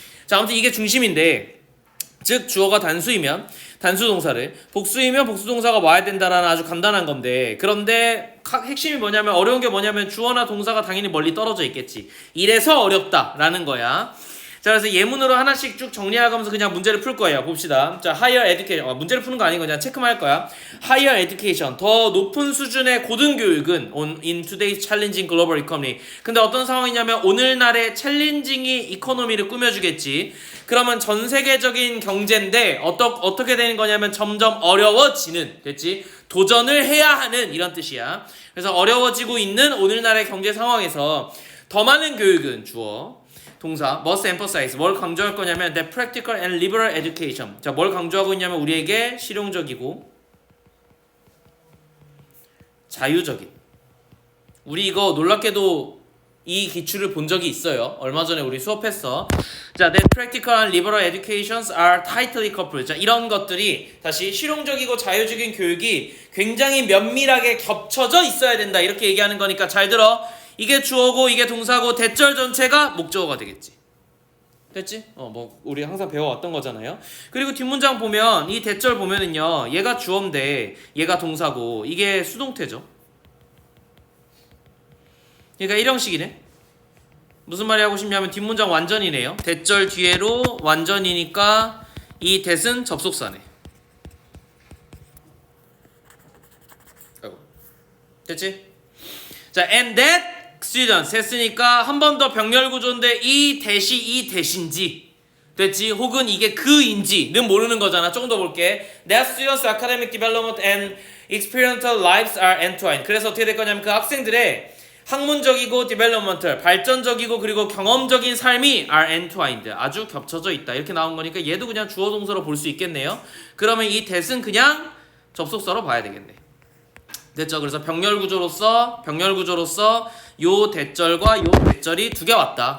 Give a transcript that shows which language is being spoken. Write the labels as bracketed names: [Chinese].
[Korean] 자, 아무튼 이게 중심인데, 즉 주어가 단수이면 단수 동사를, 복수이면 복수 동사가 와야 된다라는 아주 간단한 건데, 그런데 핵심이 뭐냐면, 어려운 게 뭐냐면 주어나 동사가 당연히 멀리 떨어져 있겠지. 이래서 어렵다라는 거야. 자, 그래서 예문으로 하나씩 쭉 정리하면서 그냥 문제를 풀 거예요. [English] 봅시다. 자, higher education. [Korean] 문제를 푸는 거 아니고 그냥 체크만 할 거야. [English] higher education. [Korean] 더 높은 수준의 고등교육은 [English] in today's challenging global economy. [Korean] 근데 어떤 상황이냐면 오늘날의 챌린징이 이코노미를 꾸며주겠지. 그러면 전 세계적인 경제인데 어떻게 되는 거냐면 점점 어려워지는, 됐지? 도전을 해야 하는 이런 뜻이야. 그래서 어려워지고 있는 오늘날의 경제 상황에서 더 많은 교육은 주어. [English] 동사 must emphasize. [Korean] 뭘 강조할 거냐면 [English] the practical and liberal education. [Korean] 자, 뭘 강조하고 있냐면 우리에게 실용적이고 자유적인. 우리 이거 놀랍게도 이 기출을 본 적이 있어요. 얼마 전에 우리 수업했어. [English] 자, the practical and liberal educations are tightly coupled. [Korean] 자, 이런 것들이 다시 실용적이고 자유적인 교육이 굉장히 면밀하게 겹쳐져 있어야 된다. 이렇게 얘기하는 거니까 잘 들어. 이게 주어고 이게 동사고 대절 전체가 목적어가 되겠지. 됐지? 우리 항상 배워왔던 거잖아요. 그리고 뒷문장 보면 이 대절 보면은요, 얘가 주어인데 얘가 동사고 이게 수동태죠. 그러니까 이런 식이네. 무슨 말이 하고 싶냐면 뒷문장 완전이네요. 대절 뒤에로 완전이니까 이 that은 접속사네. 됐지? 자, [English] and that students [Korean] 했으니까 한 번 더 병렬 구조인데 이 대시 이 대신지, 됐지? 혹은 이게 그인지는 모르는 거잖아. 조금 더 볼게. [English] That students academic development and experiential lives are entwined. [Korean] 그래서 어떻게 될 거냐면 그 학생들의 학문적이고 developmental 발전적이고 그리고 경험적인 삶이 [English] are entwined [Korean] 아주 겹쳐져 있다. 이렇게 나온 거니까 얘도 그냥 주어 동사로 볼 수 있겠네요. 그러면 이 that은 그냥 접속사로 봐야 되겠네. 됐죠? 그래서 병렬 구조로서 요 대절과 요 대절이 두 개 왔다.